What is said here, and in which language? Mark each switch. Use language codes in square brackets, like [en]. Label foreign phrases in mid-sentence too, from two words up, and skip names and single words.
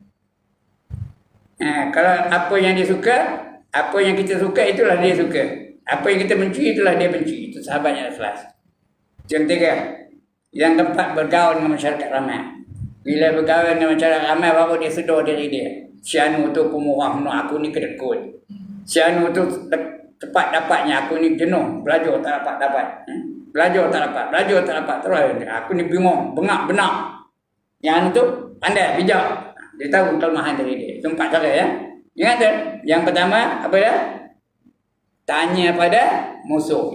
[ms] Kalau apa yang dia suka, apa yang kita suka, itulah dia suka. Apa yang kita benci, itulah dia benci. Itu sahabat yang ikhlas. Yang ketiga. Yang keempat, bergaul dengan masyarakat ramai. Bila bergaul dengan masyarakat ramai, baru dia sedar diri dia. Si anu tu pemurah, aku ni kedekut. Si anu tu cepat dapatnya, aku ni jenuh. Belajar tak dapat. Belajar tak dapat. Terus aku ni bingung, bengak benak. Yang anu tu pandai, bijak. Dia tahu kelemahan diri dia. Itu 4 cara ya. Ingat tak? Yang pertama, apa dia? Tanya pada musuh.